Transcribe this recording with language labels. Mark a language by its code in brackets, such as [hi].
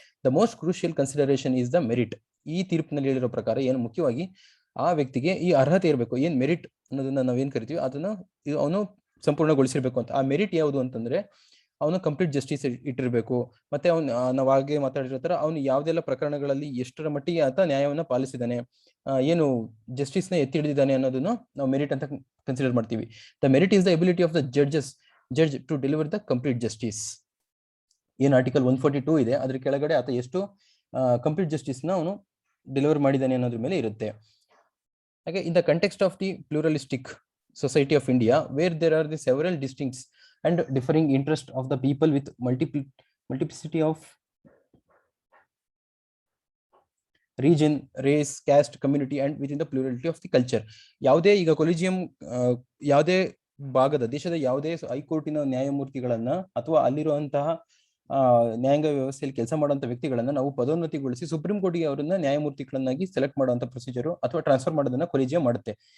[en] The most crucial consideration is the merit. [kn] ಈ ತೀರ್ಪಿನಲ್ಲಿ ಹೇಳಿರೋ ಪ್ರಕಾರ ಏನು ಮುಖ್ಯವಾಗಿ ಆ ವ್ಯಕ್ತಿಗೆ ಈ ಅರ್ಹತೆ ಇರಬೇಕು, ಏನ್ ಮೆರಿಟ್ ಅನ್ನೋದನ್ನ ನಾವೇನ್ ಕರಿತೀವಿ ಅದನ್ನ ಅವನು ಸಂಪೂರ್ಣಗೊಳಿಸಿರ್ಬೇಕು ಅಂತ. ಆ ಮೆರಿಟ್ ಯಾವುದು ಅಂತಂದ್ರೆ ಅವನು ಕಂಪ್ಲೀಟ್ ಜಸ್ಟಿಸ್ ಇಟ್ಟಿರ್ಬೇಕು, ಮತ್ತೆ ಅವ್ನು ನಾವು ಹಾಗೆ ಮಾತಾಡಿರೋ ತರ ಅವನು ಯಾವ್ದೆಲ್ಲ ಪ್ರಕರಣಗಳಲ್ಲಿ ಎಷ್ಟರ ಮಟ್ಟಿಗೆ ಆತ ನ್ಯಾಯವನ್ನ ಪಾಲಿಸಿದಾನೆ, ಏನು ಜಸ್ಟಿಸ್ ನ ಎತ್ತಿ ಹಿಡಿದಿದ್ದಾನೆ ಅನ್ನೋದನ್ನು ನಾವು ಮೆರಿಟ್ ಅಂತ ಕನ್ಸಿಡರ್ ಮಾಡ್ತೀವಿ. [en] The merit is the ability of the judge to deliver the complete justice. [kn] ಏನ್ ಆರ್ಟಿಕಲ್ 142 ಇದೆ ಅದ್ರ ಕೆಳಗಡೆ ಆತ ಎಷ್ಟು ಕಂಪ್ಲೀಟ್ ಜಸ್ಟಿಸ್ ನ ಅವನು ಡೆಲಿವರ್ ಮಾಡಿದ್ದಾನೆ ಅನ್ನೋದ್ರ ಮೇಲೆ ಇರುತ್ತೆ. ಹಾಗೆ [en] In the context of the pluralistic society of India, where there are the several distinct and differing interests of the people with multiplicity of region, race, caste, community and within the plurality of the culture. [kn] ಯಾವುದೇ ಈಗ collegium ಯಾವುದೇ ಭಾಗದ ದೇಶದ ಯಾವುದೇ ಹೈಕೋರ್ಟಿನ ನ್ಯಾಯಮೂರ್ತಿಗಳನ್ನ ಅಥವಾ ಅಲ್ಲಿರುವಂತಹ ನ್ಯಾಯಾಂಗ ವ್ಯವಸ್ಥೆಯಲ್ಲಿ ಕೆಲಸ ಮಾಡುವಂತ ವ್ಯಕ್ತಿಗಳನ್ನ ನಾವು ಪದೋನ್ನತಿಗೊಳಿಸಿ ಸುಪ್ರೀಂ ಕೋರ್ಟ್ಗೆ ಅವರನ್ನ ನ್ಯಾಯಮೂರ್ತಿಗಳನ್ನಾಗಿ ಸೆಲೆಕ್ಟ್ ಮಾಡುವಂತ ಪ್ರೊಸೀಜರ್ ಅಥವಾ ಟ್ರಾನ್ಸ್ಫರ್ ಮಾಡೋದನ್ನ ಕೊಲಿಜಿಯಂ ಮಾಡುತ್ತೆ.